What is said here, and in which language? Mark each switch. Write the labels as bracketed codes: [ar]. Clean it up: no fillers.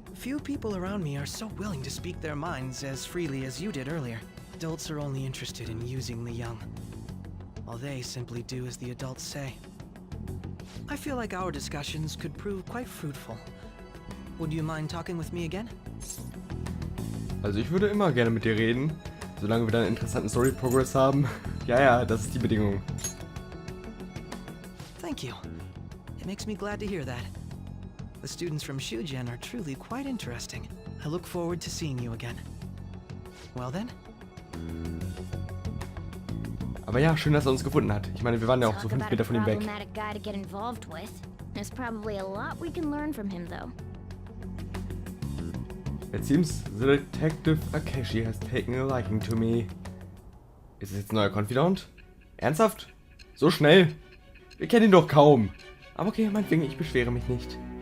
[en] Few people around me are so willing to speak their minds as freely as you did earlier. Adults are only interested in using the young, while they simply do as the adults say. I feel like our discussions could prove quite fruitful. Would you mind talking with me again? [de] Also ich würde immer gerne mit dir reden, solange wir dann einen interessanten Story-Progress haben. Ja, das ist die Bedingung. [en] Thank you. It makes me glad to hear that. The students from Shugen are truly quite interesting. I look forward to seeing you again. Well then? [de] Aber ja, schön, dass er uns gefunden hat. Ich meine, wir waren ja auch so 5 Meter von ihm weg. [en] Problematic guy to get involved with. There's probably a lot we can learn from him, though. It seems the detective Akechi has taken a liking to me. [de] Ist es jetzt ein neuer Confidant? Ernsthaft? So schnell? Wir kennen ihn doch kaum. Aber okay, meinetwegen, ich beschwere mich nicht.